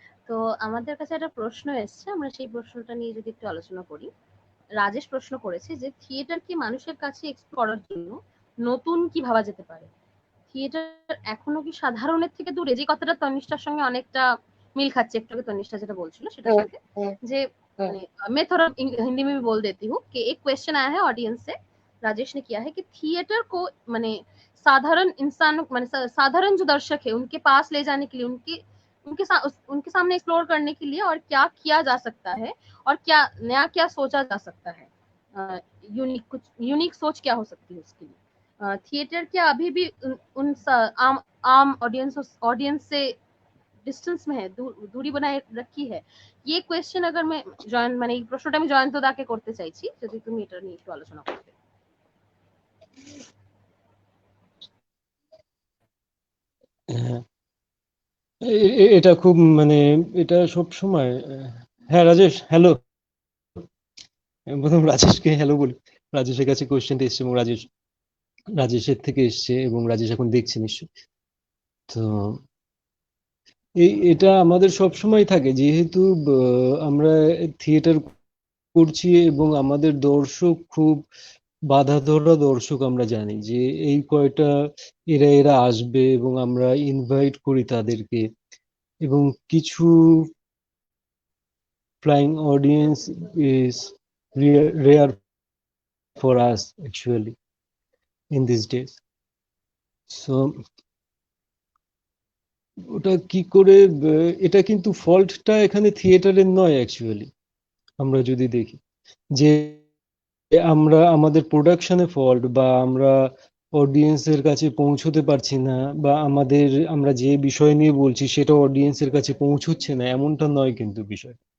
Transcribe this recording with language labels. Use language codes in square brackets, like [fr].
[bn] তো আমাদের কাছে একটা প্রশ্ন এসছে, আমরা সেই প্রশ্নটা নিয়ে যদি একটু আলোচনা করি। রাজেশ প্রশ্ন করেছে যে থিয়েটার কি মানুষের কাছে এক্সপ্লোর করার জন্য নতুন কি ভাবা যেতে পারে? থিয়েটার এখনো কি সাধারণের থেকে দূরে? যে কথাটা তনিষ্ঠার সঙ্গে অনেকটা মিল খাচ্ছে, একটু আগে তনিষ্ঠা যেটা বলছিল সেটার সাথে, যে [hi] मैं थोड़ा हिंदी में भी बोल देती हूँ कि एक क्वेश्चन आया है ऑडियंस से, राजेश ने किया है कि थिएटर को माने साधारण इंसान माने साधारण जो दर्शक है उनके पास ले जाने के लिए, उनके सामने एक्सप्लोर करने के लिए और क्या किया जा सकता है और क्या नया क्या सोचा जा सकता है, कुछ यूनिक सोच क्या हो सकती है उसके लिए। थिएटर क्या अभी भी उन आम ऑडियंस से ডিস্টেন্স में है, दूरी बनाए रखी है? ये কোয়েশ্চেন अगर मैं [bn] জয়েন মানে এই প্রশ্নটা আমি জয়ন্ত দাকে করতে চাইছি, যদি তুমি এটা নিয়ে একটু আলোচনা করতে। হ্যাঁ, এটা খুব মানে এটা সব সময়। হ্যাঁ রাজেশ, হ্যালো। প্রথম রাজেশকে হ্যালো বলি। রাজেশের কাছে কোশ্চেনটা এসছে এবং রাজেশের থেকে এসছে এবং রাজেশ এখন দেখছে নিশ্চয়ই। তো এটা আমাদের সব সময় থাকে, যেহেতু আমরা থিয়েটার করছি এবং আমাদের দর্শক খুব বাঁধা ধরা দর্শক। আমরা জানি যে এই কয়টা এরা আসবে এবং আমরা ইনভাইট করি তাদেরকে, এবং কিছু [en] Flying audience is rare for us actually in these days. [bn] So ওটা কি করে এটা কিন্তু ফল্টটা এখানে থিয়েটারের নয় অ্যাকচুয়ালি, আমরা যদি দেখি যে আমরা আমাদের প্রোডাকশনে ফল্ট, বা আমরা অডিয়েন্সের কাছে পৌঁছতে পারছি না, বা আমরা যে বিষয় নিয়ে বলছি সেটা অডিয়েন্সের কাছে পৌঁছচ্ছে না, এমনটা নয় কিন্তু বিষয়।